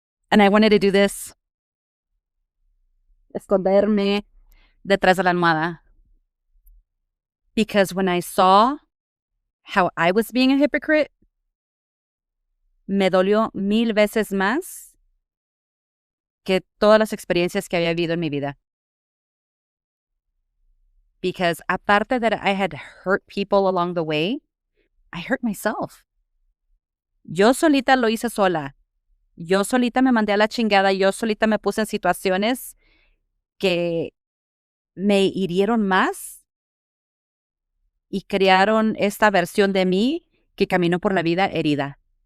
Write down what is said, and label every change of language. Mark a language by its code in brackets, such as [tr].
[en] And I wanted to do this. [es] Esconderme detrás de la almohada. [en] Because when I saw how I was being a hypocrite, [es] me dolió 1000 veces más que todas las experiencias que había habido en mi vida. [en] Because aparte that I had hurt people along the way, I hurt myself. [es] Yo solita lo hice sola. Yo solita me mandé a la chingada. Yo solita me puse en situaciones que me hirieron más y crearon esta versión de mí que caminó por la vida herida.